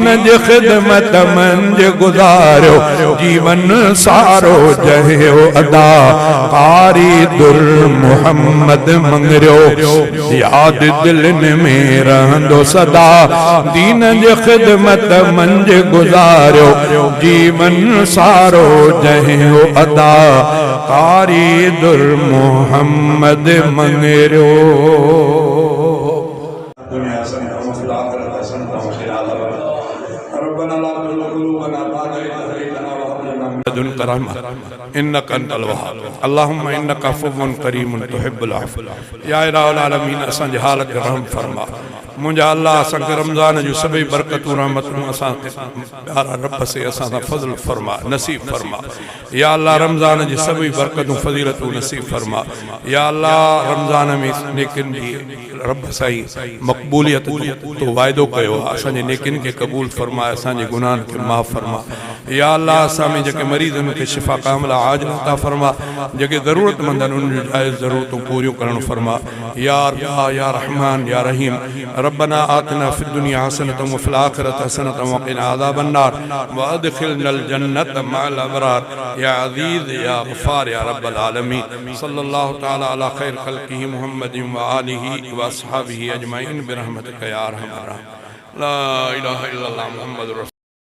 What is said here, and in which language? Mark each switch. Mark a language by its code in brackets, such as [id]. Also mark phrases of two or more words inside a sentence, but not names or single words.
[sd] जी ख़िदमत मंझ गुज़ारियो जीवन सारो जहियो अदा कारी दुर मुहम्मद मंगरियो याद दिलनि में रहंदो सदा दीन जी ख़िदमत मंझ गुज़ारियो जीवन सारो जहियो अदा कारी दुर मुहम्मद मंगरियो [ar] إنك أنت الوهاب اللهم إنك عفو كريم تحب العفو يا إله العالمين [sd] असांजे हाल खे रहम फरमा मुंहिंजा अल्लाह असांखे रमज़ान जूं सभई बरकतूं रहमतूं असांखे प्यारा रब से असां सां फज़ल फरमा नसीब फरमा या अल्लाह रमज़ान जी सभई बरकतूं फज़ीलतूं नसीब फरमा या अल्लाह रमज़ान में नेकिन जी रब साईं मक़बूलियत तो वाइदो कयो असांजे नेकिन खे क़बूल फरमाए असांजे गुनाहनि खे माफ़ फरमा या अल्लाह असां में जेके मरीज़नि खे शिफ़ा कामिला आजिल अता फरमा जेके ज़रूरतमंद आहिनि उन्हनि जूं जाइज़ ज़रूरतूं पूरियूं करणु फरमा [ar] يا الله يا رحمن يا رحيم ربنا آتنا في الدنيا حسنة وفي الآخرة حسنة وقنا عذاب النار وأدخلنا الجنة مع الأبرار يا عزيز يا غفار يا رب العالمين صلى الله تعالى على خير خلقه محمد وآله وأصحابه أجمعين برحمتك يا أرحم الراحمين لا إله إلا الله محمد